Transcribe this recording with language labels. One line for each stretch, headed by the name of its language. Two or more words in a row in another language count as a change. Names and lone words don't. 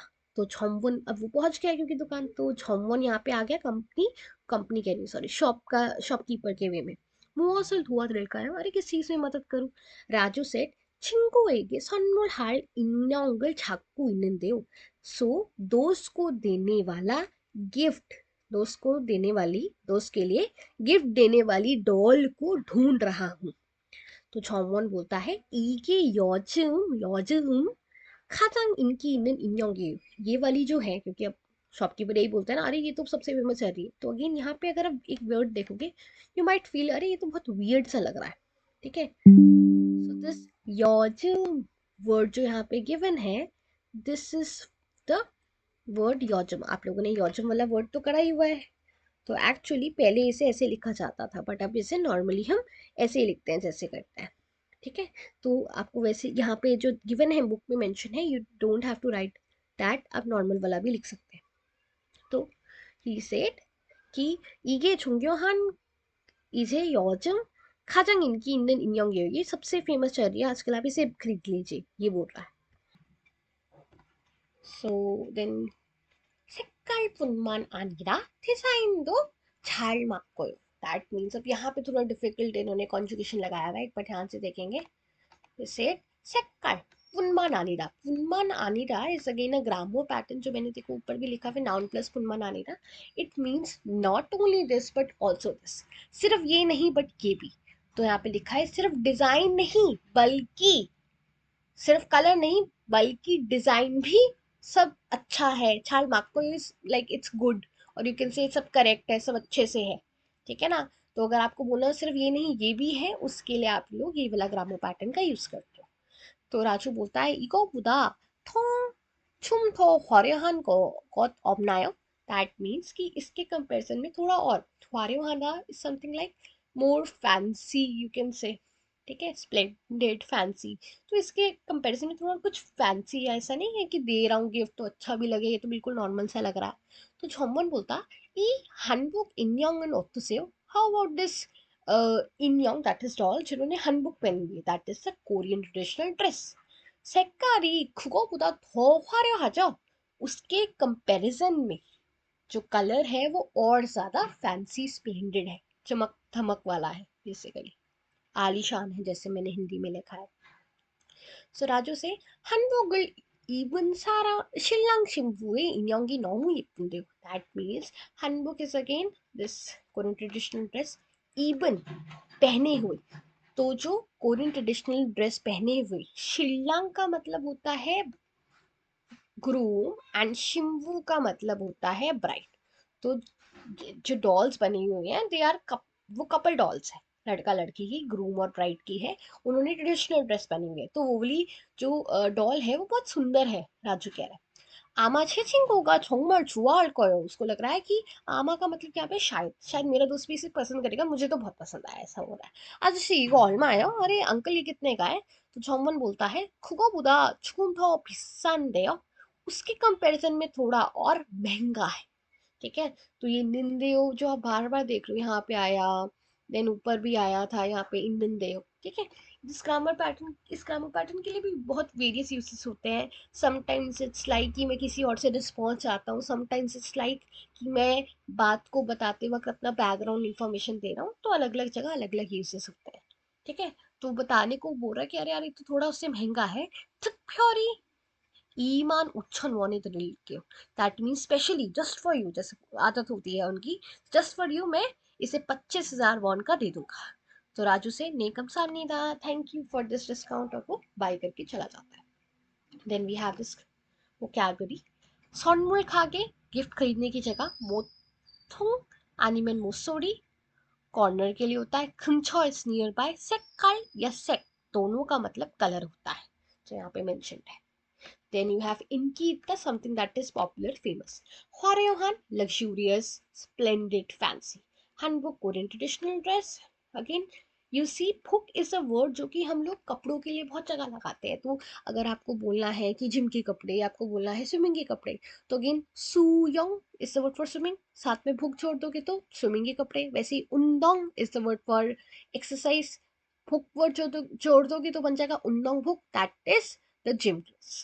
Hindi: तो झोमवन, अब वो पहुंच गया क्योंकि दुकान, तो झोमवन यहाँ पे आ गया कंपनी, कंपनी कह रही सॉरी, शॉप का, शॉपकीपर के वे में।
Korean: 무엇을 도와드릴까요?
Hindi: अरे किस चीज में मदद करूं? राजू सेठ
Korean: 친구에게 선물할 인형을 찾고 있는데요।
Hindi: सो दोस्त को देने वाला गिफ्ट, दोस्त को देने वाली, दोस्त के लिए गिफ्ट देने वाली डॉल को ढूंढ रहा हूँ। तो झोमवन बोलता है
Korean: 이게 요즘 가장 인기 있는 인형이에요।
Hindi: ये वाली जो है, क्योंकि अब शॉपकीपर यही बोलता है ना, अरे ये तो सबसे फेमस है रही है। तो अगेन यहाँ पे अगर आप एक वर्ड देखोगे,
English: you might feel
Hindi: अरे ये तो बहुत वियर्ड सा लग रहा है। ठीक है। सो दिस योजम वर्ड जो यहाँ पे गिवन है,
English: this is the word
Hindi: योजम। आप लोगों ने योजम वाला वर्ड तो करा ही हुआ है। तो एक्चुअली पहले इसे ऐसे लिखा जाता था, बट अब इसे नॉर्मली हम ऐसे ही लिखते हैं जैसे करते हैं। ठीक है। तो आपको वैसे यहाँ पे जो गिवन है, बुक में मेंशन है,
English: you don't have to write that,
Hindi: आप नॉर्मल वाला भी लिख सकते हैं।
Korean: तो
English: he said
Korean: कि 이게 중요한, 이제 요즘 가장 인기 있는 인형이에요,
Hindi: ये सबसे फेमस चल रही है आजकल, आप इसे खरीद लीजिए, ये बोल रहा है।
English: so then
Korean: 색깔뿐만 아니라 디जाइन도 잘 맞고요।
English: that means,
Hindi: अब यहाँ पे थोड़ा डिफिकल्ट इन्होंने कॉन्जुगेशन लगाया हुआ है, एक बार ध्यान से देखेंगे। जैसे
Korean: 색깔 뿐만 아니라, 뿐만 아니라
English: is again a grammar pattern,
Hindi: जो मैंने देखो ऊपर भी लिखा है,
English: noun plus
Korean: 뿐만 아니라,
English: it means not only this but also this,
Hindi: सिर्फ ये नहीं बट ये भी। तो यहाँ पे लिखा है सिर्फ डिजाइन नहीं बल्कि, सिर्फ कलर नहीं बल्कि डिजाइन भी सब अच्छा है। छाल मार्को
English: is like it's good,
Hindi: और
English: you can say
Hindi: सब करेक्ट है, सब अच्छे से है। ठीक है ना? तो अगर आपको बोलना सिर्फ ये नहीं ये भी है, उसके लिए आप लोग ये वाला
English: grammar pattern
Hindi: का यूज करते हो।
Korean: तो राजू बोलता है 이거보다 더 좀 더 화려한 것 없나요?
English: that means
Hindi: कि इसके कंपैरिजन में थोड़ा और, 화려하다
English: is something like more fancy, you can say.
Hindi: ठीक है,
English: splendid, fancy.
Hindi: तो इसके कंपैरिजन में थोड़ा कुछ फैंसी है, ऐसा नहीं है कि दे रहा हूँ गिफ्ट तो अच्छा भी लगे, ये तो बिल्कुल नॉर्मल सा लग रहा है।
Korean: तो झोमन बोलता 이 한복 인형은 어떠세요?
English: How about this 인형 that is doll
Hindi: जिन्होंने 한복 पहनी हुई है
English: that is the Korean traditional dress.
Korean: 색깔이 그거보다 더 화려하죠?
Hindi: उसके कंपैरिजन में जो कलर है वो और ज्यादा
English: fancy splendid
Hindi: है, चमक धमक वाला है, बेसिकली आलीशान है जैसे मैंने हिंदी में लिखा है.
Korean: So 라조세 한복을 입은 사람 신랑 신부의 인형이 너무 예쁜데요.
English: That means 한복 is again this Korean traditional dress.
Hindi: 입은 पहने हुए. तो जो कोरियन ट्रेडिशनल ड्रेस पहने हुए शिल्लांग का मतलब होता है ग्रूम एंड शिम्बू का मतलब होता है ब्राइड. तो जो डॉल्स बनी हुई हैं
English: they are
Hindi: वो
English: couple dolls
Hindi: है, लड़का लड़की की, ग्रूम और ब्राइड की है. उन्होंने ट्रेडिशनल ड्रेस पहनी हुई है. तो वो वाली जो डॉल है वो बहुत सुंदर है. राजू कह रहा है आमा छे
Korean: 친구가 정말 좋아할 거예요.
Hindi: उसको लग रहा है कि आमा का मतलब क्या है, शायद शायद मेरा दोस्त भी इसे पसंद करेगा, मुझे तो बहुत पसंद आया, ऐसा हो रहा है.
Korean: 아저씨 이거 얼마예요?
Hindi: अरे अंकल ये कितने का है? तो 정원 बोलता है
Korean: 그거보다 조금 더 비싼데요.
Hindi: उसके कंपैरिजन में थोड़ा और महंगा है. ठीक है. तो ये निंदेयो जो आप बार बार देख रहे हो यहाँ पे आया, देन ऊपर भी आया था यहाँ पे इन निंदेयो. ठीक है. इस ग्रामर पैटर्न के लिए भी बहुत
English: various uses
Hindi: होते हैं.
English: sometimes it's like
Hindi: कि मैं किसी और से रिस्पॉन्स चाहता हूँ,
English: sometimes it's like
Hindi: कि मैं बात को बताते वक्त अपना
English: background information
Hindi: दे रहा हूँ. तो अलग अलग जगह अलग अलग यूसेस होते हैं. ठीक है. तो बताने को बोल रहा है कि अरे यार ये तो थोड़ा उससे महंगा है.
Korean: 특별히 25,000원에 드릴게요.
English: that means specially just for you,
Hindi: जैसे आदत होती है उनकी,
English: just for you
Hindi: मैं इसे 25,000 वॉन का दे दूंगा. तो राजू से नेकम सामनीदा
English: thank you for this discount
Hindi: और वो बाय करके चला जाता है.
English: देन वी हैव दिस vocabulary.
Korean: 선물 가게
Hindi: गिफ्ट खरीदने की जगह. 모통 아니면 모서리 कॉर्नर के लिए होता है.
English: 근처 is near by.
Hindi: 색깔 या सेट दोनों का मतलब कलर होता है, जो यहाँ पे मेंशन्ड है.
English: Then you have Inkita, something that is popular, famous. 화려한, luxurious, splendid, fancy. Hanbok, Korean traditional dress. Again, you see, book is a word
Hindi: जो कि हम लोग कपड़ों के लिए बहुत जगह लगाते हैं. तो अगर आपको बोलना है कि जिम के कपड़े, आपको बोलना है स्विमिंग के कपड़े, तो अगेन सुयोंग
English: is the word for swimming.
Hindi: साथ में भुक जोड़ दोगे तो स्विमिंग के कपड़े. वैसे ही उंदोंग
English: is the word for exercise.
Hindi: भुक वर्ड जोड़ दोगे तो बन जाएगा उंदोंग भुक,
English: that is the gym dress.